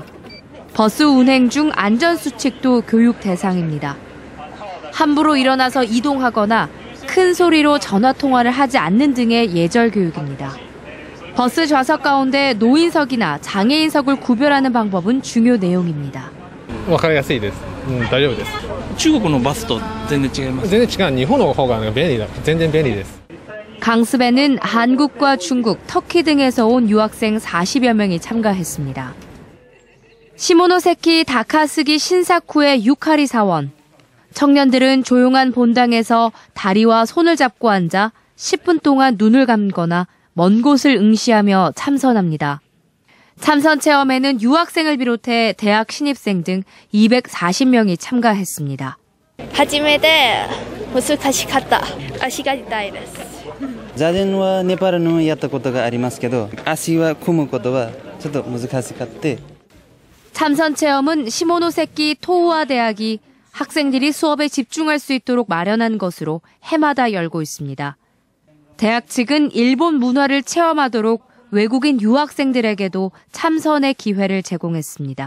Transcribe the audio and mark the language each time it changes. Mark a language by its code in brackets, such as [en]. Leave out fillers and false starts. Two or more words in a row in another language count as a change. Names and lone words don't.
[ko] 버스 운행 중 안전수칙도 교육 대상입니다. 함부로 일어나서 이동하거나 큰 소리로 전화통화를 하지 않는 등의 예절 교육입니다. 버스 좌석 가운데 노인석이나 장애인석을 구별하는 방법은 중요 내용입니다. [ja] わかりやすいです。大丈夫です。中国のバスと全然違います。全然違う。日本の方が便利だ。全然便利です。 [ko] 강습에는 한국과 중국, 터키 등에서 온 유학생 40여 명이 참가했습니다. 시모노세키 다카스기 신사쿠의 유카리 사원. 청년들은 조용한 본당에서 다리와 손을 잡고 앉아 10분 동안 눈을 감거나 먼 곳을 응시하며 참선합니다. 참선 체험에는 유학생을 비롯해 대학 신입생 등 240명이 참가했습니다. [ja] 初めて難しかった。足が痛いです。座禅はネパールのやったことがありますけど、足は組むことはちょっと難しかった。 [ko] 참선 체험은 시모노세키 토우아 대학이 학생들이 수업에 집중할 수 있도록 마련한 것으로 해마다 열고 있습니다. 대학 측은 일본 문화를 체험하도록 외국인 유학생들에게도 참선의 기회를 제공했습니다.